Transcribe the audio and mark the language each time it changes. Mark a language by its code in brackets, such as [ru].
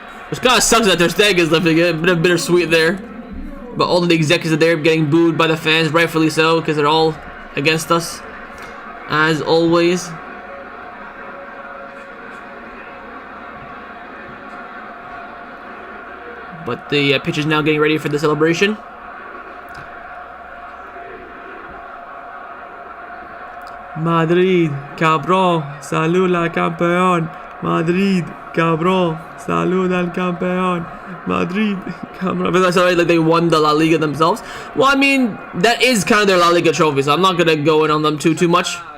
[en] Which kind of sucks that Ter Stegen is lifting it. A bit of bittersweet there. But all of the executives are there getting booed by the fans, rightfully so, because they're all against us, as always. But the pitch is now getting ready for the celebration. [es] Madrid, cabrón, salud al campeón. Madrid, cabrón, salud al campeón. Madrid, cabrón. [en] But that's alright, like they won the La Liga themselves. Well, I mean, that is kind of their La Liga trophy, so I'm not gonna go in on them too much.